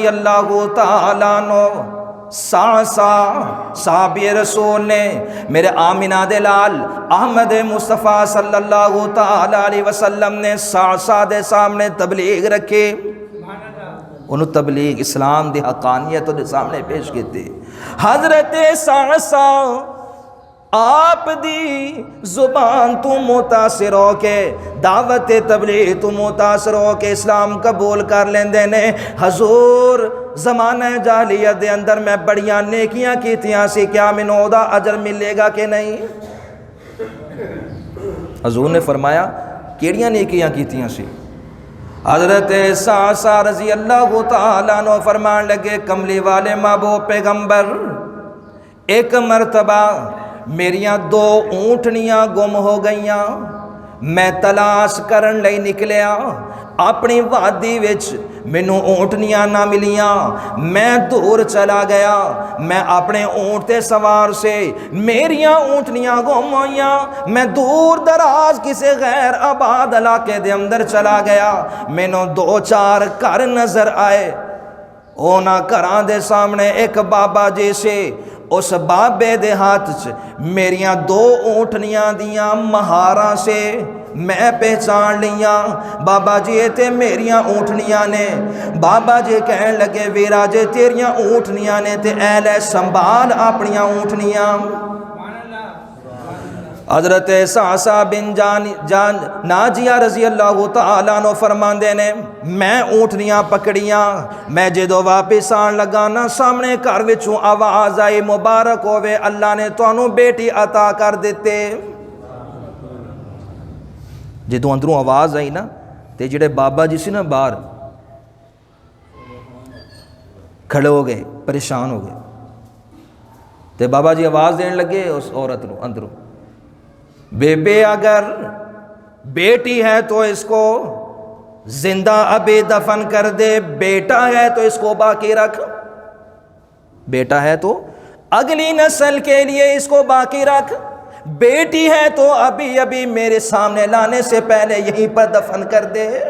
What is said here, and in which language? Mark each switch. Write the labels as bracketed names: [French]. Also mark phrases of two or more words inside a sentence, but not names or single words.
[Arabic] اللہ تعالیٰ عنہ، [Punjabi] سعصع صحابی رسول نے میرے آمنہ دے لال احمد مصطفیٰ [Arabic] صلی اللہ تعالیٰ علیہ وسلم [Punjabi] نے سعصع دے سامنے تبلیغ رکھے، انہوں تبلیغ اسلام دی حقانیت دے سامنے پیش کیتے۔ حضرت سعصع آپ دی زبان تو متاثر ہو کے دعوت تبلیغ تو متاثر ہو کے اسلام قبول کر لیندے نے۔ حضور زمانہ جاہلیت دے اندر میں بڑیاں نیکیاں کیتیاں سی، کیا مینوں دا اجر ملے گا کہ نہیں؟ حضور نے فرمایا کیڑیاں نیکیاں کیتیاں سی؟ حضرت سعصع [Arabic] رضی اللہ تعالیٰ عنہ [Punjabi] فرمان لگے، کملی والے محبوب پیغمبر، ایک مرتبہ میریاں 2 اونٹنیاں گم ہو گئیاں، میں تلاش کرن لئی نکلیا، اپنی وادی وچ مینوں اونٹنیاں نہ ملیاں، میں دور چلا گیا، میں اپنے اونٹ تے سوار سے میریاں اونٹنیاں گم ہوئیاں، میں دور دراز کسی غیر آباد علاقے دے اندر چلا گیا، مینوں 2-4 گھر نظر آئے، اونا گھراں دے سامنے ایک بابا جی سے، اس بابے دے ہاتھ چ میریاں 2 اونٹنیاں دیاں مہاراں سے میں پہچان لیاں، بابا جی تے میریاں اونٹنیاں نے۔ بابا جی کہن لگے ویرا جے تیریاں اونٹنیاں نے تے اے لے سنبھال اپنیاں اونٹنیاں۔ حضرت سعصع بن ناجیہ [Arabic] رضی اللہ تعالیٰ عنہ [Punjabi] فرماندے نے، میں اونٹنیاں پکڑیاں، میں جدو واپس آن لگا نا سامنے گھر وچوں آواز آئی، مبارک ہوئے اللہ نے تانوں بیٹی عطا کر دیتے۔ جدو اندروں آواز آئی نا تے جڑے بابا جی سی نا باہر کھڑے ہو گئے، پریشان ہو گئے، تے بابا جی آواز دین لگے اس عورت نو اندروں، بے بے [Urdu] اگر بیٹی ہے تو اس کو زندہ ابھی دفن کر دے، بیٹا ہے تو اس کو باقی رکھ، بیٹا ہے تو اگلی نسل کے لیے اس کو باقی رکھ، بیٹی ہے تو ابھی ابھی میرے سامنے لانے سے پہلے یہیں پر دفن کر دے۔